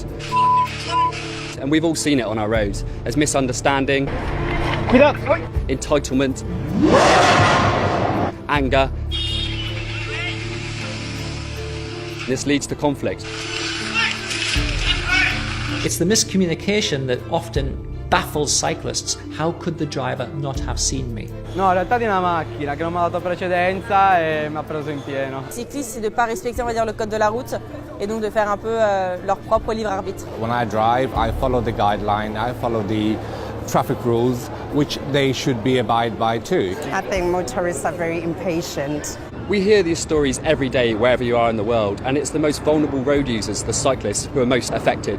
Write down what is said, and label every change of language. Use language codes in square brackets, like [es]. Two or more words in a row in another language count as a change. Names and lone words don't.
[en] And we've all seen it on our roads. There's misunderstanding, entitlement, anger. This leads to conflict. It's the miscommunication that often baffles cyclists. How could the driver not have seen me? [it] No, in realtà tiene una macchina che non mi ha dato precedenza e mi ha preso in pieno. [fr] Les cyclistes, c'est de ne pas respecter, on va dire, le code de la route et donc de faire un peu leur propre libre arbitre. [en] When I drive, I follow the guideline, I follow the traffic rules, which they should be abide by too. I think motorists are very impatient. We hear these stories every day wherever you are in the world, and it's the most vulnerable road users, the cyclists, who are most affected.